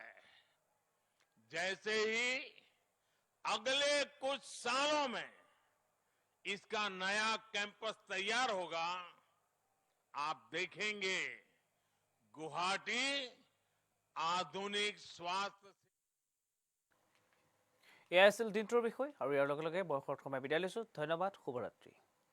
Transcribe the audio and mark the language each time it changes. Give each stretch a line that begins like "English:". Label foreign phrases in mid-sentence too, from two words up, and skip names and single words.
Hindi: जैसे ही अगले कुछ सालों में इसका नया कैंपस तैयार होगा, आप देखेंगे गुवाहाटी आधुनिक स्वास्थ्य।
Assamese: এয়া আছিল দিনটোৰ বিষয় আৰু ইয়াৰ লগে লগে বয়সৰ সময় বিদায় লৈছো। ধন্যবাদ, শুভৰাত্ৰি।